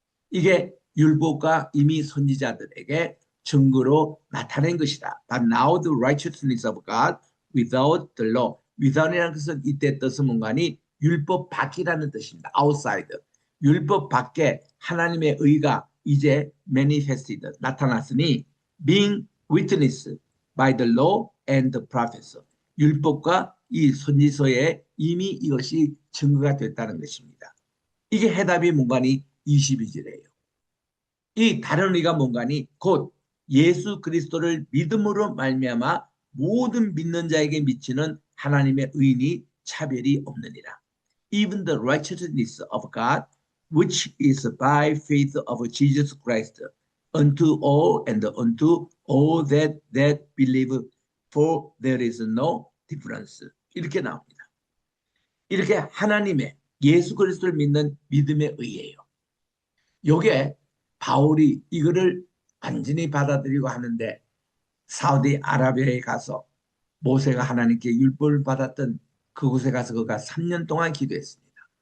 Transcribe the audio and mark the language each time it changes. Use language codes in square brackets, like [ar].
[ko] 이게 율법과 이미 선지자들에게 증거로 나타낸 것이다. [en] But now the righteousness of God without the law. [ko] without이라는 것은 이때 뜻은 뭔가니 율법 밖이라는 뜻입니다. [en] outside. [ko] 율법 밖에 하나님의 의가 이제 manifested, 나타났으니 [en] being witnessed by the law and the prophets. [ko] 율법과 이 선지서에 이미 이것이 증거가 됐다는 것입니다. 이게 해답이 뭔가니 22절이에요. 이 다른 의가 뭔가니 곧 예수 그리스도를 믿음으로 말미암아 모든 믿는 자에게 미치는 하나님의 의인이 차별이 없느니라. [en] Even the righteousness of God which is by faith of Jesus Christ unto all and unto all that believe for there is no difference. [ko] 이렇게 나옵니다. 이렇게 하나님의 예수 그리스도를 믿는 믿음의 의예요. 요게 바울이 이거를 완전히 받아들이고 하는데 사우디아라비아에 가서 모세가 하나님께 율법을 받았던 그곳에 가서 그가 3년 동안 기도했습니다.